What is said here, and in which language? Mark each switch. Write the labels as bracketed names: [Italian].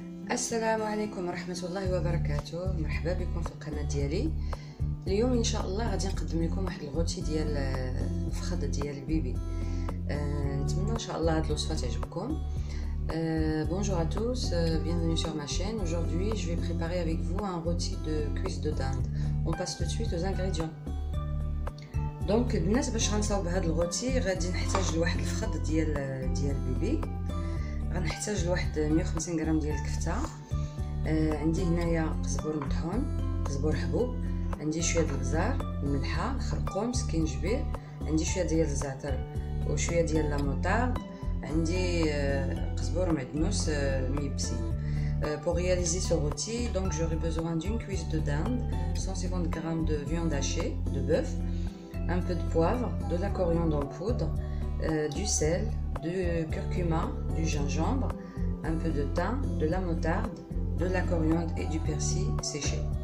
[Arabic] السلام عليكم ورحمة الله وبركاته. مرحبا بكم في القناة ديالي. اليوم ان شاء الله غادي نقدم لكم واحد الغوتي ديال الفخذ ديال البيبي. نتمنى ان شاء الله هاد الوصفه تعجبكم. [French] Bonjour à tous, bienvenue sur ma chaîne. Aujourd'hui je vais préparer avec vous un rôti de cuisse de dinde. On passe tout de suite aux ingrédients. [Arabic] Donc البنات باش غنصاوب هاد الغوتي غادي نحتاج لواحد الفخذ ديال البيبي. غنحتاج لواحد 150 غرام ديال الكفته. عندي هنايا قزبر مطحون، قزبر حبوب، عندي شويه ديال البزار، الملحه، الخرقوم، سكينجبير، عندي شويه ديال الزعتر وشويه ديال لا موطارد، عندي قزبر معدنوس ميبسي. [French] Pour réaliser ce rôti, donc j'aurai besoin d'une cuisse de dinde, 150 g de viande hachée de bœuf, un peu de poivre, de la coriandre en poudre, du sel, du curcuma, du gingembre, un peu de thym, de la moutarde, de la coriandre et du persil séché.